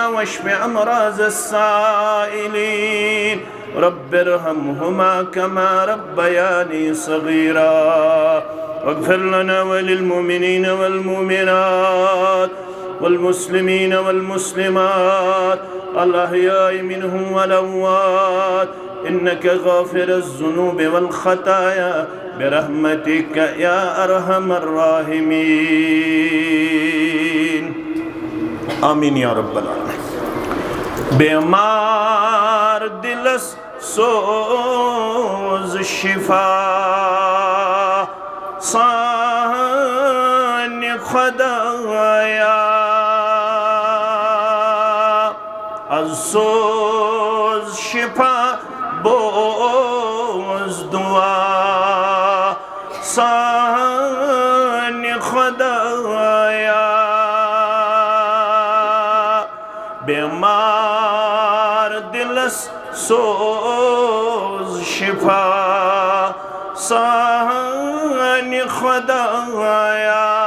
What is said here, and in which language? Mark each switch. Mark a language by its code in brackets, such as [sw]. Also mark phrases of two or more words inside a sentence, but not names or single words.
[ar] واشف امراض السائلين رب ارحمهما كما ربياني صغيرا واغفر لنا وللمؤمنين والمؤمنات والمسلمين والمسلمات الأحياء منهم والأموات إنك غافر الذنوب والخطايا برحمتك يا أرحم الراحمين آمين يا رب العالمين [ks] بیمار دلس سوز شفا سان خدایا از سوز شفا بوز دعا سان خدایا بیمار دلس سوز شفا سان خدایا